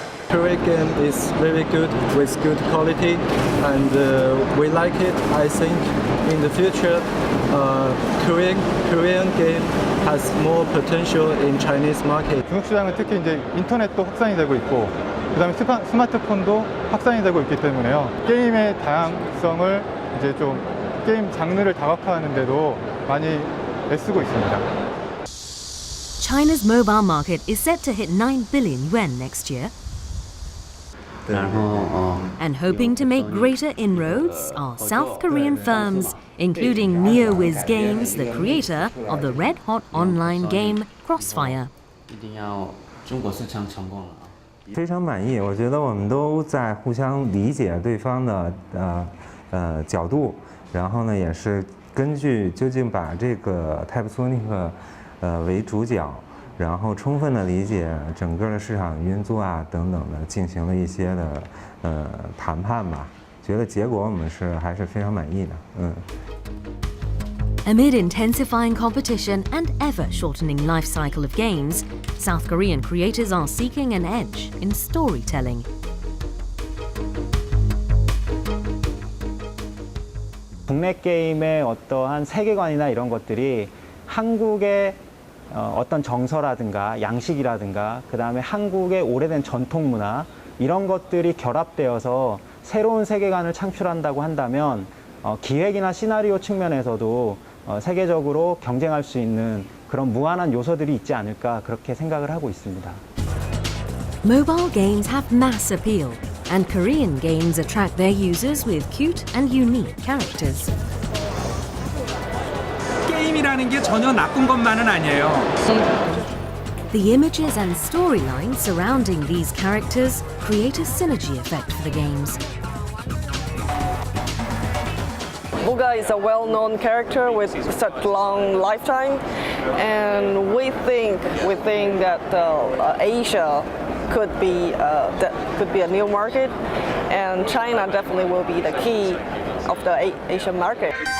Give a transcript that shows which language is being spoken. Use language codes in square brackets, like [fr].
[en] Korean game is very good with good quality, and we like it. I think in the future, Korean game has more potential in Chinese market. [ko] 중국 시장은 특히 이제 인터넷도 확산이 되고 있고, 그다음에 스마트폰도 확산이 되고 있기 때문에요. 게임의 다양성을 이제 좀 게임 장르를 다각화하는데도 많이 애쓰고 있습니다. [en] China's mobile market is set to hit 9 billion yuan next year. And hoping to make greater inroads are South Korean firms, including NeoWiz Games, the creator of the red-hot online game Crossfire. [zh] 非常满意，我觉得我们都在互相理解对方的角度，然后呢，也是根据究竟把这个 Type Sonic 为主角，然后充分的理解整个的市场运作啊等等的，进行了一些的谈判吧。觉得结果我们还是非常满意的， [en] Amid intensifying competition and ever-shortening life cycle of games, South Korean creators are seeking an edge in storytelling. [ko] 국내 게임의 어떠한 세계관이나 이런 것들이 한국의 어떤 정서라든가 양식이라든가 그다음에 한국의 오래된 전통 문화 이런 것들이 결합되어서 새로운 세계관을 창출한다고 한다면 기획이나 시나리오 측면에서도 세계적으로 경쟁할 수 있는 그런 무한한 요소들이 있지 않을까 그렇게 생각을 하고 있습니다. [en] Mobile games have mass appeal, and Korean games attract their users with cute and unique characters. [ko] 게임이라는 게 전혀 나쁜 것만은 아니에요. [en] The images and storylines surrounding these characters create a synergy effect for the games. Pucca is a well-known character with such long lifetime, and we think that Asia could be a new market, and China definitely will be the key of the Asian market.